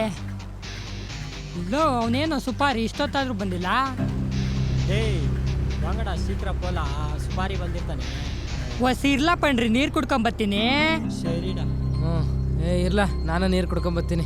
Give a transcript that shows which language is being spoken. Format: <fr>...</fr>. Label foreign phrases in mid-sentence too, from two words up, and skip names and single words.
<kn>ಇಲ್ಲೋ ಅವನೇನು ಸುಪಾರಿ ಇಷ್ಟೊತ್ತಾದ್ರೂ ಬಂದಿಲ್ಲ.</kn> <ta>டேய் வாங்கடா சீக்கிரம் போலாம், சுபாரி வந்திருக்கானே.</ta> <kn>ಇರ್ಲಾ ಪಣ್ರಿ, ನೀರು ಕುಡ್ಕೊಂಬತ್ತೀನಿ.</kn> <ta>சரிடா.</ta> <kn>ಇರ್ಲ, ನಾನು ನೀರು ಕುಡ್ಕೊಂಬತ್ತೀನಿ.</kn>